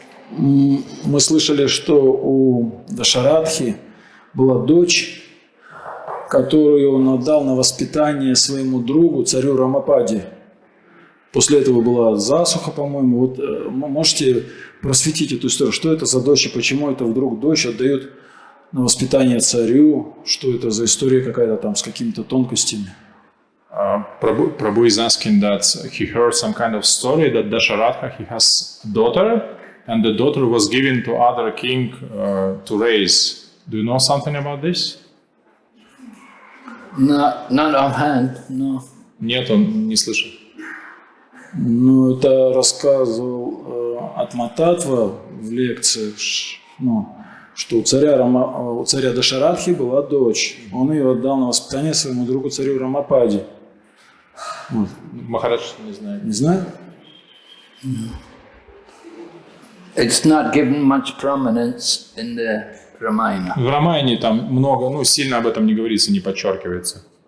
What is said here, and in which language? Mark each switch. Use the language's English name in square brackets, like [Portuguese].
[Russian] Мы слышали, что у Дашарадхи была дочь, которую он отдал на воспитание своему другу, царю Рамападе. После этого была засуха, по-моему. Вот можете просветить эту историю? Что это за дочь и почему это вдруг дочь отдают на воспитание царю? Что это за история какая-то там с какими-то тонкостями? [English] Prabhu is asking that he heard some kind of story that Dasharatha, he has a daughter, and the daughter was given to other king to raise. Do you know something about this? Not offhand, no. [Russian] Нет, он не слышал. Ну, это рассказывал Атмататва в лекции, что у царя Дашарадхи была дочь. Он ее отдал на воспитание своему другу царю Рамападе. Вот. Махарадж не знает. Не знаю? [English] It's not given much prominence in the Ramayana. [Russian] В Рамайне там много, сильно об этом не говорится, не подчеркивается.